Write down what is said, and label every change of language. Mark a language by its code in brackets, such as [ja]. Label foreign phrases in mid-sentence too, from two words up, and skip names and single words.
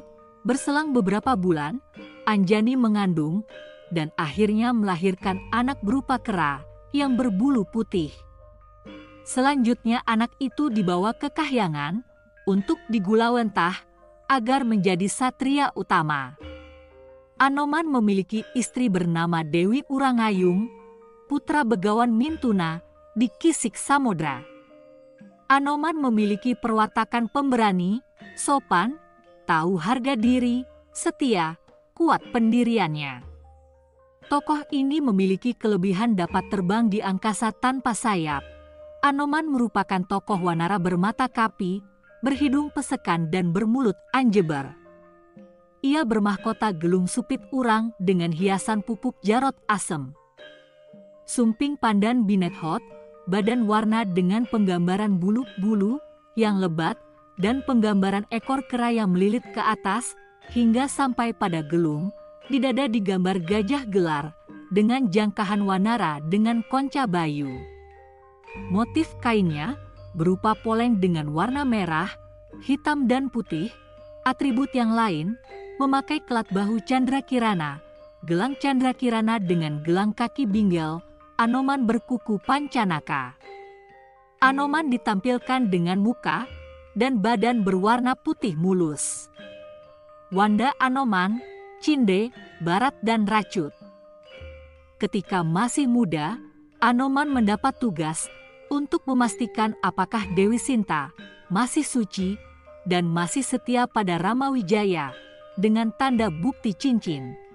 [id] Berselang beberapa bulan, Anjani mengandung dan akhirnya melahirkan anak berupa kera yang berbulu putih. Selanjutnya anak itu dibawa ke kahyangan untuk digulawentah agar menjadi satria utama. Anoman memiliki istri bernama Dewi Urangayung, putra Begawan Mintuna di Kisik Samodra. Anoman memiliki perwatakan pemberani, sopan, tahu harga diri, setia, kuat pendiriannya. Tokoh ini memiliki kelebihan dapat terbang di angkasa tanpa sayap. Anoman merupakan tokoh wanara bermata kapi, berhidung pesekan dan bermulut anjebar. Ia bermahkota gelung supit urang dengan hiasan pupuk jarot asem. Sumping pandan binethot, badan warna dengan penggambaran bulu-bulu yang lebat dan penggambaran ekor kera yang melilit ke atas hingga sampai pada gelung. Di dada digambar gajah gelar dengan jangkahan wanara dengan konca bayu. Motif kainnya berupa poleng dengan warna merah, hitam dan putih. Atribut yang lain memakai kelat bahu candrakirana, gelang candrakirana dengan gelang kaki binggel. Anoman berkuku pancanaka. Anoman ditampilkan dengan muka dan badan berwarna putih mulus. Wanda Anoman, Cinde, Barat dan Racut. Ketika masih muda, Anoman mendapat tugas untuk memastikan apakah Dewi Sinta masih suci dan masih setia pada Rama Wijaya dengan tanda bukti cincin.